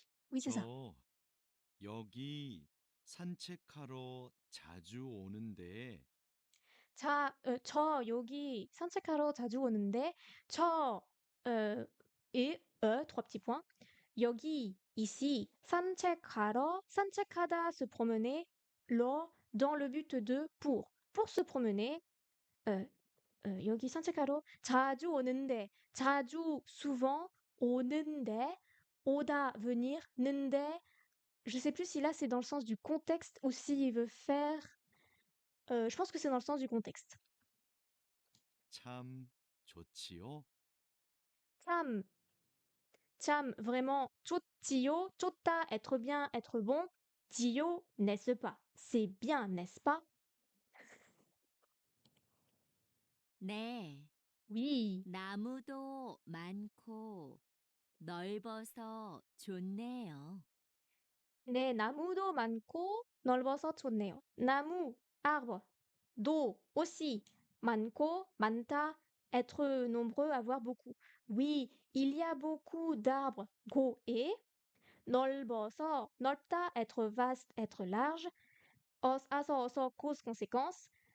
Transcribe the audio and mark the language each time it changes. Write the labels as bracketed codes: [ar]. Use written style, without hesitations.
[fr] Oui, c'est ça. [ko] 저 여기 산책하러 자주 오는데 저 여기 산책하러 자주 오는데, 저, [fr] trois petits points. 여기, ici, 산책하러, 산책하다, se promener, 러, dans le but de, pour se promener, euh, [ko] 여기 산책하러 자주 오는데, [fr] 자주, souvent, 오는데, 오다, venir, 는데, je sais plus si là c'est dans le sens du contexte ou s'il veut faire, je pense que c'est dans le sens du contexte. [ko] 참 좋지요? [fr] 참, 참, vraiment, 좋지요, 좋다, être bien, être bon, 지요, n'est-ce pas? C'est bien, n'est-ce pas? [ko] 네. [fr] Oui. [ko] 나무도 많고 넓어서 좋네요. 네, 나무도 많고 넓어서 좋네요. [fr] 나무, arbre. 도, aussi. 많고, 많다, être nombreux, avoir beaucoup. Oui, il y a beaucoup d'arbres, gros et. 넓어서, 넓다, être vaste, être large. 아서, 어서, cause, conséquence.